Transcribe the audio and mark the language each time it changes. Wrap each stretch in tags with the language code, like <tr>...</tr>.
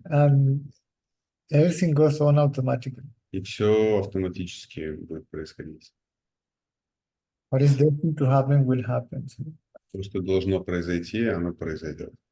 <en>and everything goes on automatically.</en> <ru>и все автоматически будет происходить.</ru> <en>What is destined to happen will happen.</en> <ru>То, что должно произойти, оно произойдет.</ru>